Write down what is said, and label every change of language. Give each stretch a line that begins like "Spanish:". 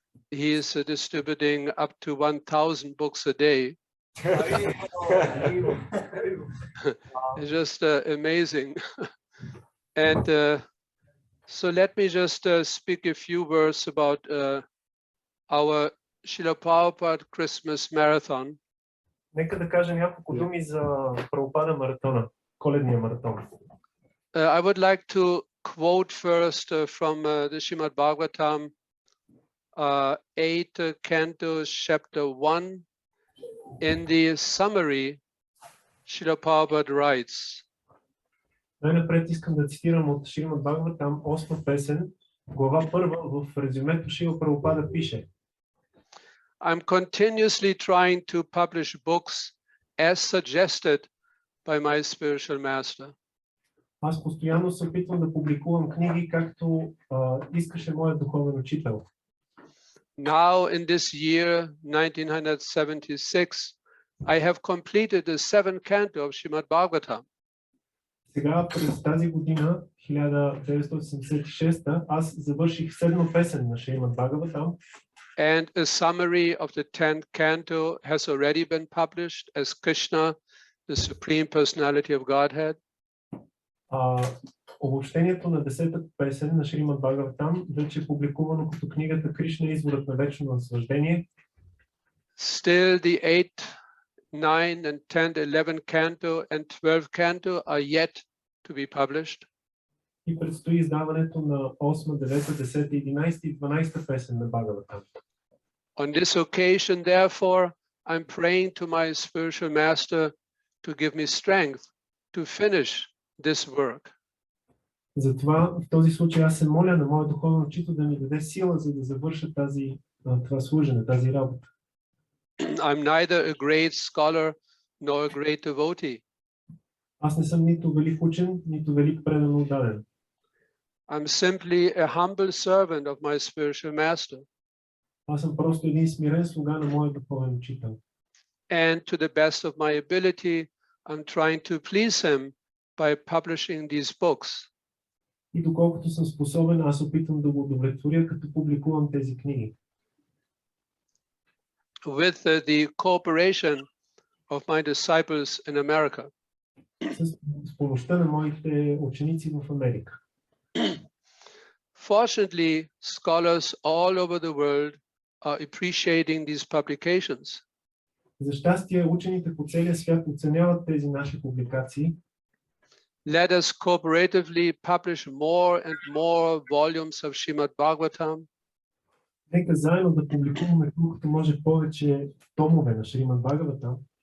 English: He is distributing up to 1,000 books a day. It's just amazing. And so let me just speak a few words about our Srila Prabhupada Christmas Marathon.
Bulgarian: Нека да кажа няколко думи за Прабхупада маратона, коледния маратон.
English: I would like to quote first from the Srimad Bhagavatam, 8 Canto, Chapter 1. In the summary, Srila Prabhupada writes,
Bulgarian: Най-напред искам да цитирам от Шримад Бхагаватам, 8 песен, глава 1, в резюмето Шрила Прабхупада пише:
English: I'm continuously trying to publish books as suggested by my spiritual master.
Bulgarian: Аз постоянно се опитвам да публикувам книги, както искаше моят духовен учител.
English: Now in this year, 1976, I have completed the 7th canto of Srimad Bhagavatam.
Bulgarian: Сега, през тази година, 1976, аз завърших 7 песен на Шримад Бхагаватам.
English: And a summary of the 10th canto has already been published as Krishna, the Supreme Personality of Godhead.
Bulgarian: Обобщението на 10-та песен на Шримад Бхагаватам вече е публикувано като книгата Кришна, изворът на вечно наслаждение.
English: Still the 8th, 9th and 10th, 11th canto and 12th canto are yet to be published.
Bulgarian: И предстои издаването на 8, 9, 10, 11 и 12 песен на Бхагаватам.
English: On this occasion, therefore, I'm praying to my spiritual master to give me strength to finish this work.
Bulgarian: Затова в този случай аз се моля на моя духовен учител да ми даде сила, за да завърша това служене, тази работа.
English: I'm neither a great scholar nor a great devotee.
Bulgarian: Аз не съм нито велик учен, нито велик предано отдаден.
English: I'm simply a humble servant of my spiritual master.
Bulgarian: Аз съм просто един смирен слуга на моя духовен учител.
English: And to the best of my ability, I'm trying to please him by publishing these books.
Bulgarian: И доколкото съм способен, аз опитвам да го удовлетворя, като публикувам тези книги.
English: With the cooperation of my disciples in America.
Bulgarian: С помощта на моите ученици в Америка.
English: Fortunately, scholars all over the world are appreciating these publications.
Bulgarian: За щастие, учените по целия свят оценяват тези наши публикации.
English: Let us cooperatively publish more and more volumes of Srimad Bhagavatam.
Bulgarian: Нека заедно да публикуваме колкото може повече томове на Шримад Бхагаватам.